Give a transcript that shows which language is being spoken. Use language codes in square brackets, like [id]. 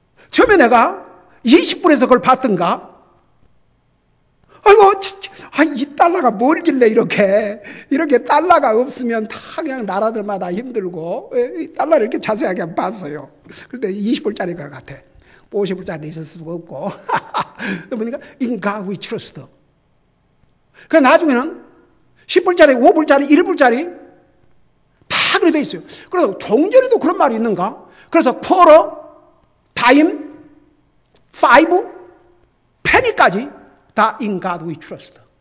[ko] 처음에 내가 20불에서 그걸 봤던가? 아이고, 이 달러가 뭘길래 이렇게 달러가 없으면 다 그냥 나라들마다 힘들고, 이 달러를 이렇게 자세하게 봤어요. 그런데 20불짜리 것 같아. 50불짜리 있을 수가 없고. 보니까, [en] In God we trust. [ko] 그 나중에는 10불짜리, 5불짜리, 1불짜리 다 그래 돼 있어요. 그래서 동전에도 그런 말이 있는가? 그래서 쿼터, 다임, 5, 페니까지 다 [en] In God we trust.